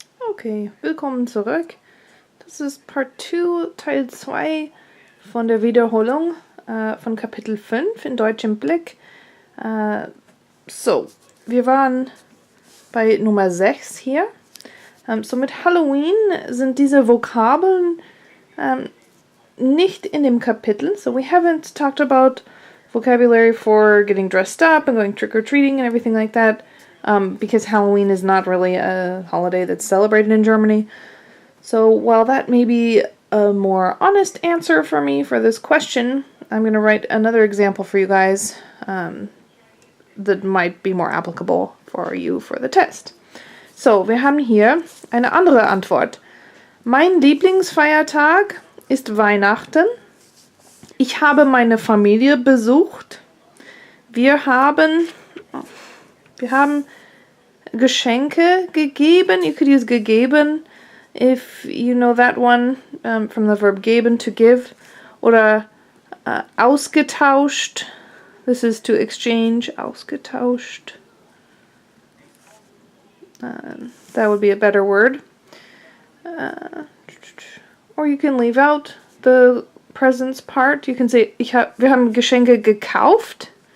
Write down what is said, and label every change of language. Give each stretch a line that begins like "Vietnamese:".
German: Okay, willkommen zurück. Das ist Part 2, Teil 2 von der Wiederholung von Kapitel 5 in Deutsch im Blick. Wir waren bei Nummer 6 hier. So mit Halloween sind diese Vokabeln nicht in dem Kapitel.
English: So we haven't talked about vocabulary for getting dressed up and going trick-or-treating and everything like that. Because Halloween is not really a holiday that's celebrated in Germany. So while that may be a more honest answer for me for this question, I'm going to write another example for you guys that might be more applicable for you for the test.
German: So, wir haben hier eine andere Antwort. Mein Lieblingsfeiertag ist Weihnachten. Ich habe meine Familie besucht. Wir haben Geschenke gegeben.
English: You could use gegeben if you know that one from the verb geben, to give.
German: Oder ausgetauscht.
English: This is to exchange.
German: Ausgetauscht.
English: That would be a better word. Or you can leave out the presents part. You can say,
German: wir haben Geschenke gekauft.